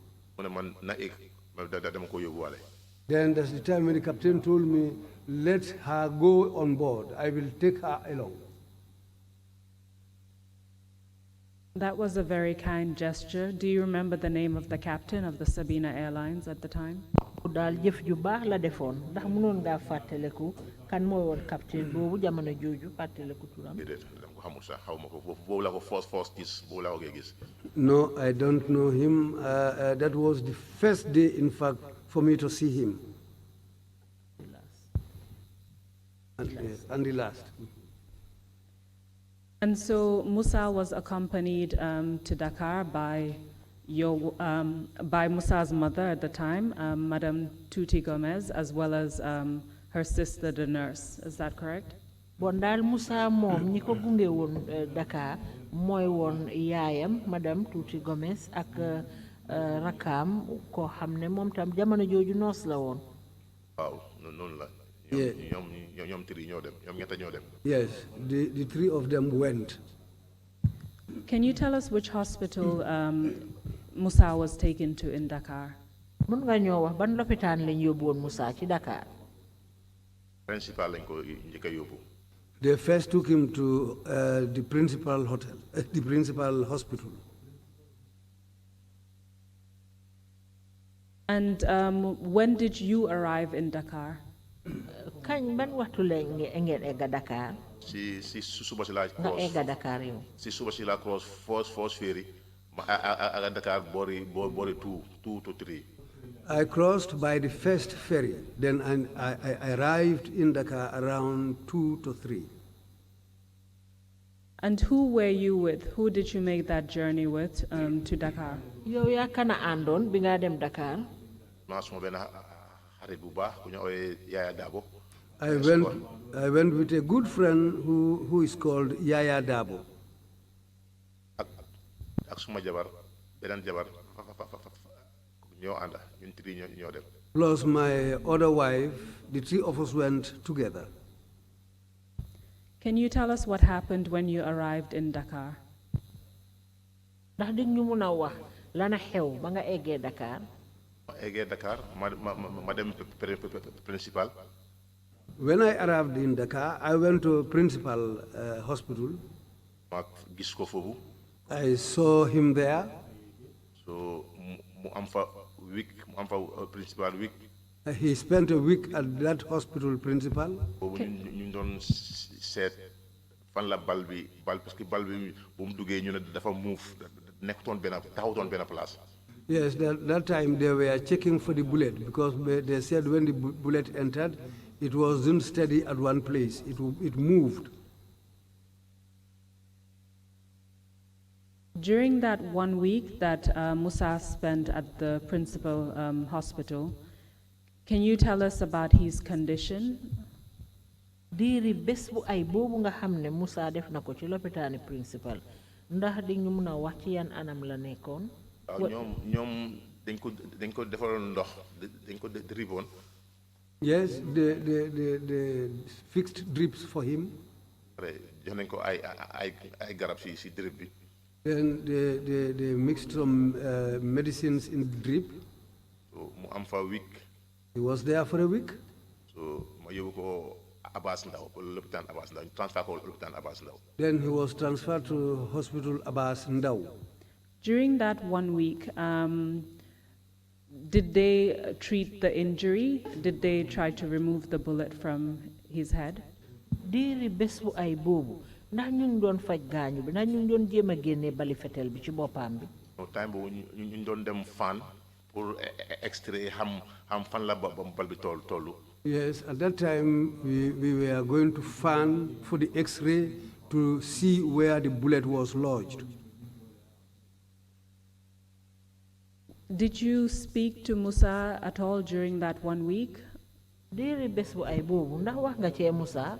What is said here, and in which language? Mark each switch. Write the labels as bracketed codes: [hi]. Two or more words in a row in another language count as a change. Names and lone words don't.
[en] Then that's the time when the captain told me, let her go on board. I will take her along. That was a very kind gesture. Do you remember the name of the captain of the Sabina Airlines at the time? [wo] daal jëf ju baax la defoon ndax mënoon ngaa fàttaliku kan mooy woon capitaine boobu jamono jooju fàttaliku turam. [en] No, I don't know him. That was the first day, in fact, for me to see him. And the last. And so Musa was accompanied to Dakar by Musa's mother at the time, Madame Tuti Gomez, as well as her sister, the nurse. Is that correct? [wo] Bon daal Musa moom ñi ko gunge woon Dakar mooy woon yaayam Madame Tuti Gomez ak rakam koo xam ne moom tam jamono jooju noos la woon. waaw noonu la. ñoom tiri ñoo dem ñoom ñetta ñoo dem. [en] Yes, the 3 of them went. Can you tell us which hospital Musa was taken to in Dakar? [wo] Mën nga ñoo wax ban lopitaan lañ yóbbu woon Musa ci Dakar. Principal lañ ko njëkk a yóbbu. [en] They first took him to the principal hospital. And when did you arrive in Dakar? [wo] Kañ ban waxtu la ngeen egga Dakar? si suba si la cross. nga egga Dakar yow. Si suba si la [en] cross first ferry [wo] ma aga Dakar boori 2 to 3. [en] I crossed by the first ferry, then I arrived in Dakar around 2 to 3. And who were you with? Who did you make that journey with to Dakar? [wo] yow yaa kana àndoon bi nga dem Dakar. maa suma benn xarit bu baax ku ñu ooyee Yaaya Dabo. [en] I went with a good friend who is called Yaya Dabo. [wo] Ak suma jabar benen jabar ñoo ànda ñun tri ñoo dem. [en] Plus my other wife, the three of us went together. Can you tell us what happened when you arrived in Dakar? [wo] ndax di ñu mun a wax lana xew ba nga eggee Dakar. ma eggee Dakar ma dem principal. [en] When I arrived in Dakar, I went to principal hospital. [wo] ma gis ko foofu. [en] I saw him there. [wo] So mu am fa week mu am fa principal week. [en] He spent a week at that hospital principal. [wo] boobu ñu doon seet fan la bal [fr] parce que [wo] bal bi bu mu duggee ñu ne dafa move nekkutoon benn taxawutoon benn place. [en] Yes, that time they were checking for the bullet because they said when the bullet entered, it wasn't steady at one place. It moved. During that 1 week that Musa spent at the principal hospital, can you tell us about his condition? [wo] diiri bés bu ay boobu nga xam ne Musa def na ko ci lopitaani principal ndax di ñu mun a wax ci yan anam la nekkoon. ñoom dañ ko defaloon ndox dañ ko dripoon. [en] Yes, they fixed drips for him. [wo] jox nañ ko ay garab si drip bi. [en] Then they mixed some medicines in the drip. [wo] So mu am fa week. [en] He was there for a week. [wo] So ma yóbbu ko Abbas Ndao l'hôpital Abbas Ndao transfer ko l'hôpital Abbas Ndao. Then he was transferred to hospital Abbas Ndao. [en] During that 1 week, did they treat the injury? Did they try to remove the bullet from his head? [wo] diiri bés bu ay boobu ndax ñu ngi doon faj gaañu bi ndax ñu ngi doon jéem a génnee bali fetel bi ci boppam bi. time boobu ñu doon dem fan pour extrait xam fan la bal bi tollu. [en] Yes, at that time we were going to fan for the X-ray to see where the bullet was lodged. Did you speak to Musa at all during that 1 week? [wo] diiri bés bu ay boobu ndax wax nga cee Musa.